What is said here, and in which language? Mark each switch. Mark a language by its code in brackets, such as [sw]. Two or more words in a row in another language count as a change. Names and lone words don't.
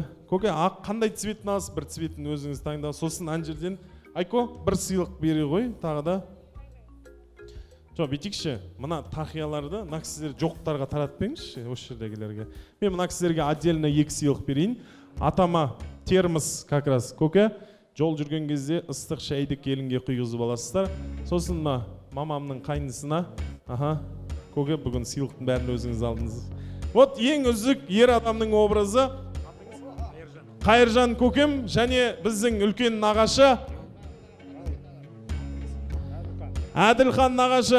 [kk] Көке, қандай цветін аласыз? Бір цветін өзіңіз таңда. Сосын ан жерден Айко бір сыйлық бере ғой, тағы да. Жоқ, бетікші, мына тақияларды мына кісілер жоқтарға таратпеңізші, осы жердегілерге. Мен мына кісілерге отдельно екі сыйлық берейін. Атама термос [ru] как раз [kk] көке. Жол жүрген кезде ыстық шайды келінге құйғызып аласыздар. Сосын мамамның қайнысына, көке бүгін сыйлықтың бәрін өзіңіз алдыңыз. Вот ең үздік ер адамның образы Қайыржан көкем және біздің үлкен нағашы Әділхан нағашы.